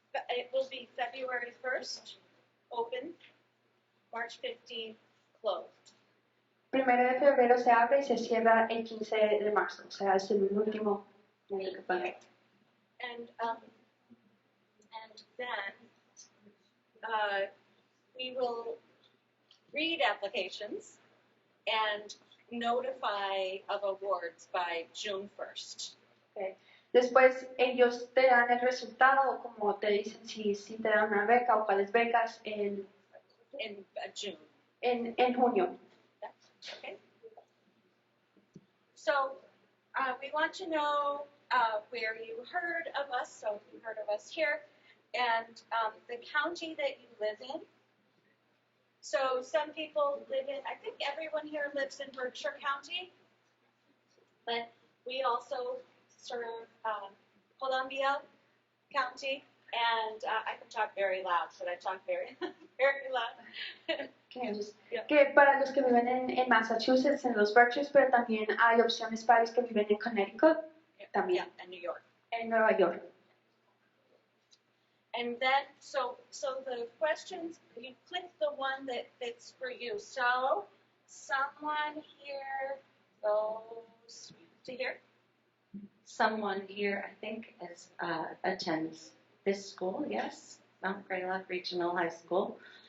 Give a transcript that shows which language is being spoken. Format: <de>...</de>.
<en>It will be February 1st, open, March 15th, closed.</en> <es>1 de febrero se abre y se cierra el 15 de marzo, o sea, es el último mes que paga.</es> <en>And then we will read applications and notify of awards by June 1st. Okay.</en> <es>Después ellos te dan el resultado, como te dicen si te dan una beca o cuáles becas</es> <en>In June.</en> <es>en junio.</es> <en>Okay. So we want to know where you heard of us. So you heard of us here, and the county that you live in. So some people live in. I think everyone here lives in Berkshire County, but we also serve Columbia County, and I can talk very loud. Should I talk very, very loud?</en> <es>Que para los que viven en Massachusetts, en los Berkshires, pero también hay opciones para los que viven en Connecticut, también.</es> <en>Yeah, and New York.</en> <es>En Nueva York.</es> <en>And then, so the questions, you click the one that fits for you. So someone here goes to here. Someone here, I think, attends this school, yes, Mount Greylock Regional High School.</en>